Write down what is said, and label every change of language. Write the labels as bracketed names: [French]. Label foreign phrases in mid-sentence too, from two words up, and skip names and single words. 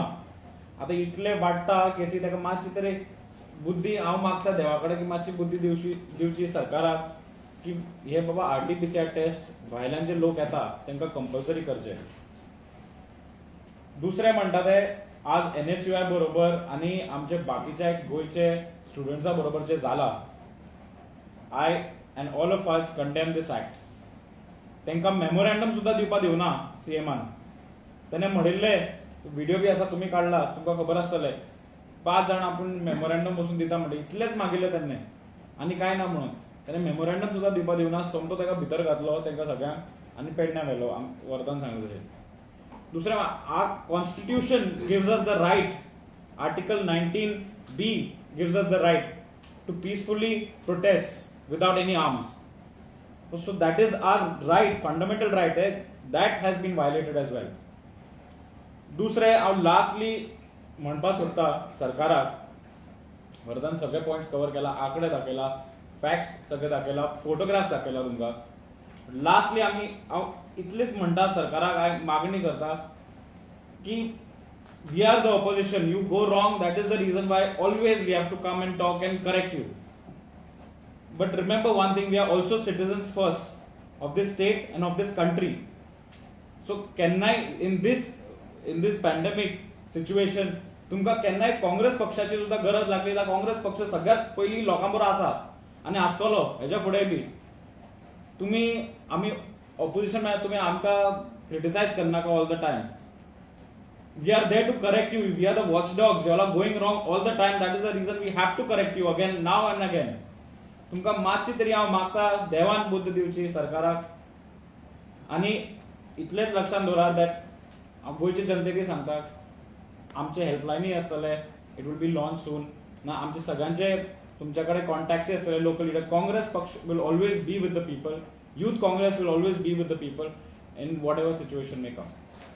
[Konkani] आतां इतले वाडटा केसी ताका मातशी तरी बुद्धी हांव मागता देवा कडेन की मातशी बुद्धी दिवची सरकाराक की हे बाबा [English] RT-PCR test [Konkani] भायल्यान जे लोक येता तांकां कंपल्सरी करचे. दुसरे म्हणटा ते आज NSUI बरोबर आणि आमचे बाकीच्या गोयचे स्टुडंट्सा बरोबर जे जाला, [English] I and all of us condemn this act. [Konkani] तांकां मेमोरँडम सुद्दां दिवपा दिवना CMन. ताणें म्हणिल्ले व्हिडिओ बी आसा, तुम्ही काडला, तुमकां खबर आसतलें, 5 जाण आपूण मेमोरँडम बसून दिता म्हणटा इतलेंच मागिल्लें ताणें आनी कांय ना म्हणून. ताणें मेमोरँडम सुद्दां दिवपा दिवना, सोमतो ताका भितर घातलो तांकां सगळ्यांक आनी पेडण्यां व्हेलो वर्धान सांगलें तशें. दुसरें, [English] our constitution gives us the right, article 19B gives us the right to peacefully protest without any arms. So that is our right, fundamental right, that has been violated as well. [Konkani] दुसरे हांव लास्टली म्हणपा सोदता सरकाराक, वर्धान सगळे पॉयंट्स कवर केला, आंकडे दाखयला, फॅक्ट्स सगळे दाखयला, फोटोग्राफ्स दाखयला तुमकां. लास्टली हांव इतलेंच म्हणटा सरकाराक, हांव मागणी करता की [English] we are the opposition, you go wrong, that is the reason why always we have to come and talk and correct you. But remember one thing, we are also citizens first of this state and of this country. [Konkani] सो केन्नाय [English] in this pandemic situation [Konkani] तुमकां केन्नाय काँग्रेस पक्षाची सुद्दां गरज लागली जाल्यार काँग्रेस पक्ष सगळ्यात पयलीं लोकां बरोबर आसा आनी आसतलो हेच्या फुडेंय बी. आमी ऑपोजिशन म्हळ्यार तुमी आमकां क्रिटिसायज करनाका [English] all the time. We are there to correct you, we are the watchdogs, you are going wrong all the time. That is the reason we have to correct you again, now and again. [Konkani] तुमकां मातशी तरी हांव मागता देवान बुद्ध दिवची सरकाराक. आनी इतलेंच लक्षांत दवरात दॅट हांव गोंयचे जनतेक सांगता, आमचे हेल्पलायनी आसतले, [English] it will be launch soon. [Konkani] ना आमचे सगळ्यांचे तुमच्या कडेन कॉन्टॅक्ट्स असतले [English] local leader. Congress पक्ष will always be with the people, Youth Congress will always be with the people in whatever situation may come.